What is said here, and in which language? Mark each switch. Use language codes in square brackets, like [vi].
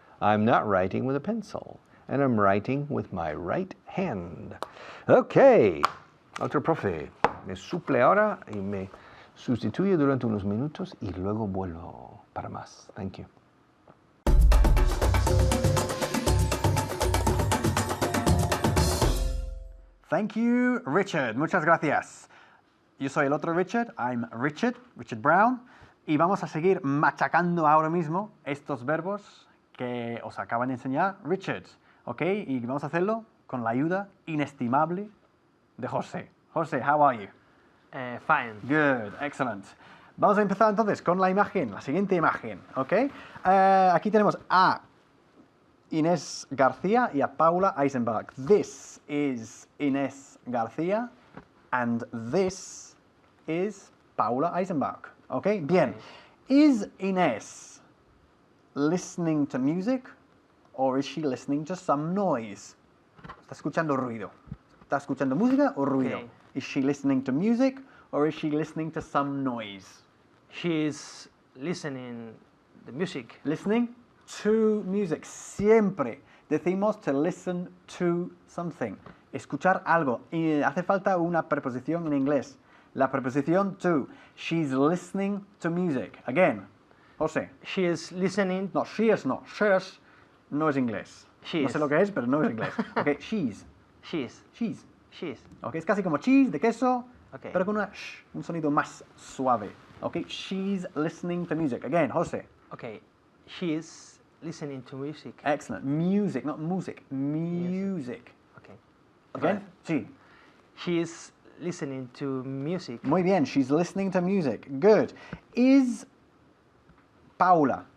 [en] I'm not writing with a pencil. And I'm writing with my right hand. Okay. [es] Otro profe me suple ahora y me sustituye durante unos minutos y luego vuelvo para más. [en] Thank you. Thank you, Richard. [es] Muchas gracias. Yo soy el otro Richard. [en] I'm Richard Brown. [es] Y vamos a seguir machacando ahora mismo estos verbos que os acaban de enseñar Richard. ¿Ok? Y vamos a hacerlo con la ayuda inestimable de José. [en] José, how are you? Fine. Good, excellent. [es] Vamos a empezar entonces con la imagen, la siguiente imagen. ¿Ok? Aquí tenemos a Inés García y a Paula Eisenberg. [en] This is Inés García and this is Paula Eisenberg. ¿Ok? [es] Bien. [en] Is Inés listening to music or is she listening to some noise? [es] ¿Está escuchando ruido? ¿Está escuchando música o ruido? [en] Okay. Is she listening to music or is she listening to some noise? She is listening the music. Listening to music. [es] Siempre decimos [en] to listen to something. [es] Escuchar algo. Y hace falta una preposición en inglés. La preposición to. [en] She's listening to music. Again. José. She is listening. [es] No, [en] she is [es] no. [en] She's [es] no es inglés. [en] She [es] no [en] is. [es] sé lo que es, pero no es inglés. [en] Ok, she's. She is. She's. She is. [es] Ok, es casi como [en] cheese, [es] de queso, [en] Ok. [es] pero con una un sonido más suave. [en] Ok, she's listening to music. Again, José. Okay. She is listening to music. Excellent. Music, not music. Music. Okay. Again, [es] sí. [en] She is listening to music. [es] Muy bien, [en] she's listening to music. Good. Is Paula